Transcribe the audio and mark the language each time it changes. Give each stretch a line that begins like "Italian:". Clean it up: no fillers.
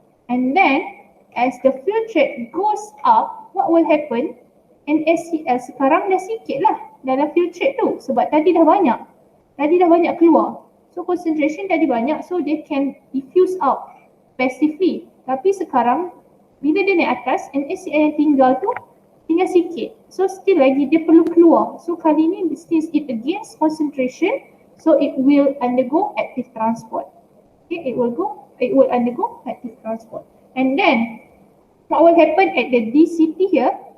English: And then as the filtrate goes up, what will happen?
Malay: NaCl sekarang dah sikit lah dalam filtrate tu, sebab tadi dah banyak keluar.
English: So concentration
Malay: tadi banyak,
English: so they can diffuse out passively.
Malay: Tapi sekarang bila dia naik atas, NaCl yang tinggal sikit.
English: So still
Malay: lagi dia perlu keluar.
English: So
Malay: kali ni
English: since it against concentration, so it will undergo active transport. Okay, it will undergo active transport. And then what will happen at the DCT here?